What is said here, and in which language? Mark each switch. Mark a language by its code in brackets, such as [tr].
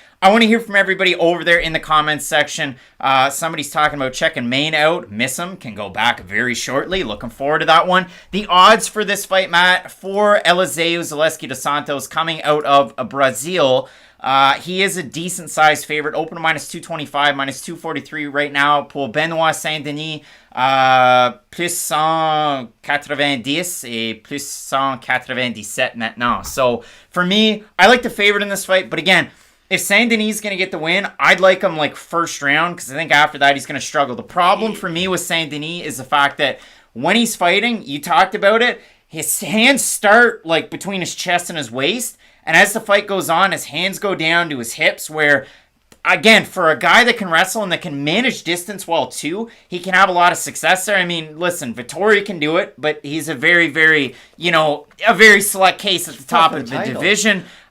[en] I want to hear from everybody over there in the comments section. Somebody's talking about checking Maine out. Miss him. Can go back very shortly. Looking forward to that one. The odds for this fight, Matt, for Eliseo Zaleski dos Santos coming out of Brazil. He is a decent-sized favorite. Open minus 225, minus 243 right now. [fr] Pour Benoit Saint-Denis, plus 190 et plus 197 maintenant. [en] So, for me, I like the favorite in this fight. But again, if Saint-Denis is going to get the win, I'd like him like first round, because I think after that he's going to struggle. The problem for me with Saint-Denis is the fact that when he's fighting, you talked about it, his hands start like between his chest and his waist, and as the fight goes on, his hands go down to his hips, where, again, for a guy that can wrestle and that can manage distance well too, he can have a lot of success there. I mean, listen, Vettori can do it, but he's a very, very, a very select case at the top of the division.